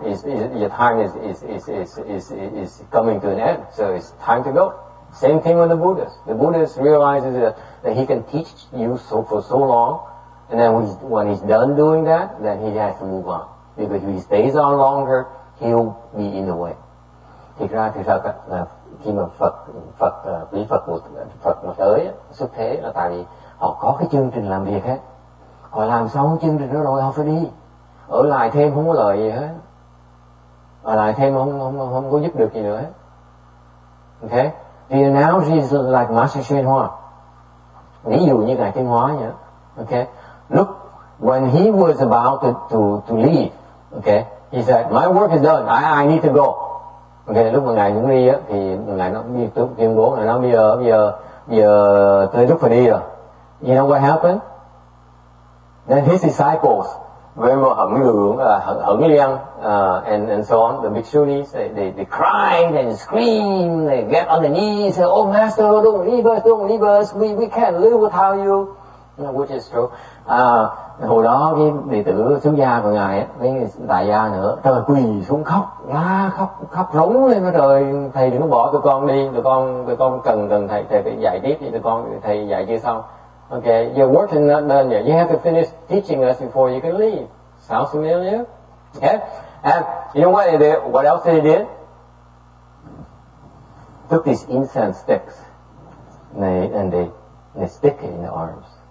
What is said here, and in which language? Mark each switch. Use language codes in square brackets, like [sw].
[en] Your time is coming to an end, so it's time to go. Same thing with the Buddhas. The Buddhas realizes that he can teach you for so long, and then when he's done doing that, then he has to move on. Because if he stays on longer, he'll be in the way. [vi] Thực ra là khi mà quý Phật mà tới xuất thế là tại vì họ có cái chương trình làm việc hết. Họ làm xong chương trình đó rồi họ phải đi. Ở lại thêm không có lợi gì hết. Ở lại thêm không có giúp được gì nữa hết. Okay? [en] The analogy is like Master Xuyên Hoa. [vi] Ví dụ như Ngài Tinh Hóa nhỉ. [en] Okay? Look, when he was about to leave, okay, He said, my work is done. I need to go. [vi] Okay, lúc mà ngài cũng đi á, thì ngài nó đi tuyên bố là nó bây giờ tôi lúc phải đi rồi. [en] You know what happened? Then his disciples, remember hững liang, and so on, the bhikshunis, they cried and screamed, they get on their knees, say, oh master, don't leave us, we can't live without you. Which is true. [vi] Hồi đó cái đệ tử xuất gia của ngài ấy, với đại gia nữa, trời quỳ xuống khóc, khóc rống lên, trời thầy đừng có bỏ tụi con đi, tụi con cần thầy phải dạy tiếp, thì thầy dạy chưa xong. [en] Okay, your work is not done yet. You have to finish teaching us before you can leave. Sounds familiar? Okay, and you know what they did? What else they did? Took these incense sticks and they stick it in the arms.